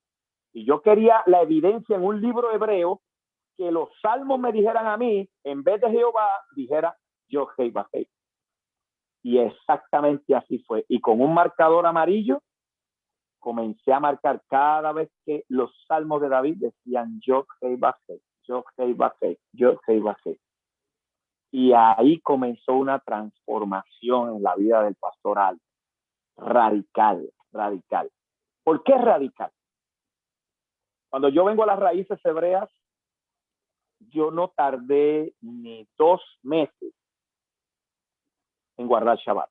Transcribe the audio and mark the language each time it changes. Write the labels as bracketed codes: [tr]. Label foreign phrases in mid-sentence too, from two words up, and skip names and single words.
[es] Y yo quería la evidencia en un libro hebreo que los salmos me dijeran a mí, en vez de Jehová, dijera Yod-Hei-Vav-Hei. Y exactamente así fue. Y con un marcador amarillo, comencé a marcar cada vez que los salmos de David decían Yod-Hei-Vav-Hei, Yod-Hei-Vav-Hei, Yod-Hei-Vav-Hei. Y ahí comenzó una transformación en la vida del pastor Aldo. Radical, radical. ¿Por qué radical? Cuando yo vengo a las raíces hebreas, yo no tardé ni 2 meses en guardar Shabbat.